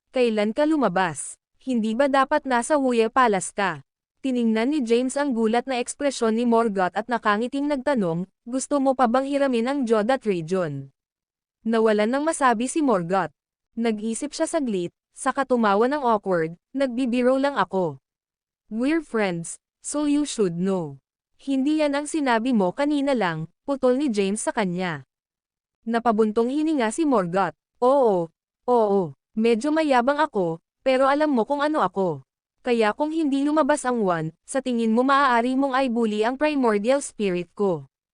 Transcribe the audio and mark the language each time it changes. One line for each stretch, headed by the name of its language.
Filipino: Kailan ka lumabas? Hindi ba dapat nasa Huye Palace ka?" Tiningnan ni James ang gulat na ekspresyon ni Morgoth at nakangiting nagtanong, "Gusto mo pa bang hiramin ang Jodat region?" Nawalan ng masabi si Morgoth. Nag-isip siya saglit, saka tumawa ng awkward, "Nagbibiro lang ako.
English: We're friends, so you should know."
Filipino: "Hindi yan ang sinabi mo kanina lang," putol ni James sa kanya. Napabuntong hininga si Morgoth. Oo, medyo mayabang ako, pero alam mo kung ano ako. Kaya kung hindi lumabas ang one, sa tingin mo maaari mong i-bully ang primordial spirit ko?"